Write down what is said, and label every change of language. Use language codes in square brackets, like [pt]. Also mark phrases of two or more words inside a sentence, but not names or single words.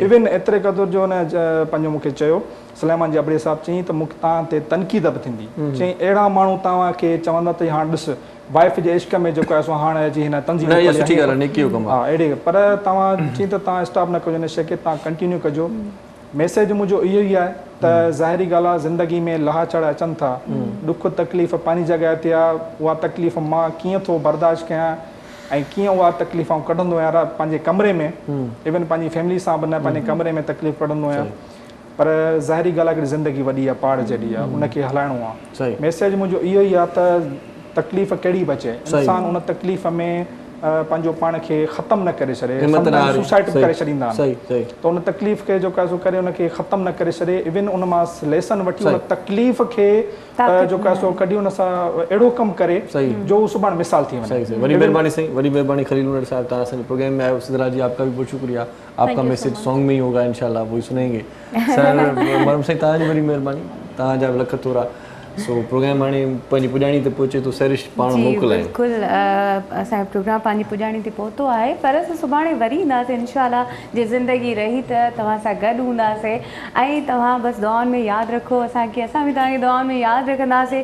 [sd] इवन एतिरे क़दुरु जो हुन पंहिंजो मूंखे चयो सलेमान जी अबड़े साहब, चई त मूंखे तव्हां ते तनक़ीद बि थींदी। चई अहिड़ा माण्हू तव्हांखे चवंदा त हाणे ॾिस वाइफ जे इश्क में जेको आहे सो हाणे अची हिन तंज़ीम हा अहिड़े, पर तव्हां चई त तव्हां स्टॉप न कजो हिन शइ खे, तव्हां कंटिन्यू कजो। मैसेज मुंहिंजो इहो ई आहे त ज़ाहिरी ॻाल्हि आहे, ज़िंदगी में लहा चढ़ अचनि था, दुख तकलीफ़ पंहिंजी जॻह ते आहे। उहा तकलीफ़ मां कीअं थो बर्दाश्त कयां ऐं कीअं उहा तकलीफ़ूं कढंदो आहियां पंहिंजे कमरे में, इवन पंहिंजी फैमिली सां बि न, पंहिंजे कमरे में तकलीफ़ कढंदो आहियां। पर ज़ाहिरी ॻाल्हि आहे हिकिड़ी ज़िंदगी वॾी आहे, पहाड़ जहिड़ी आहे, उनखे हलाइणो आहे। मैसेज मुंहिंजो इहो ई आहे त तकलीफ़ कहिड़ी बि अचे, इंसान उन तकलीफ़ में पंहिंजो पाण खे ख़तमु न करे छॾे, सुसाइड करे छॾींदा आहिनि। त उन तकलीफ़ खे जेको आहे सो करे उनखे ख़तमु न करे छॾे, इवन उन मां लेसन वठी उन तकलीफ़ खे जेको आहे सो कढी उन सां अहिड़ो कमु करे जो सुभाणे मिसाल थी वञे। वॾी महिरबानी साईं, वॾी महिरबानी खलील उमर साहब, तव्हां असांजे प्रोग्राम में आयो। [hi] सिद्धराज जी आपका भी बहुत शुक्रिया, आपका मैसेज सॉन्ग में ही होगा इंशाल्लाह, वही सुनेंगे। [sd] सर मरम साईं तव्हांजी वॾी महिरबानी, तव्हांजा लख तोरा। सो प्रोग्राम हाणे पंहिंजी पुॼाणी ते पहुचे थो, सरिश पाण मोकिलाए। बिल्कुलु असांजो प्रोग्राम पंहिंजी पुॼाणी ते पहुतो आहे, पर असां सुभाणे वरी ईंदासीं इंशाल्लाह, जे ज़िंदगी रही त तव्हां सां गॾु हूंदासीं। ऐं तव्हां बसि दुआउनि में यादि रखो असांखे, असां बि तव्हांखे दुआउनि में यादि रखंदासीं।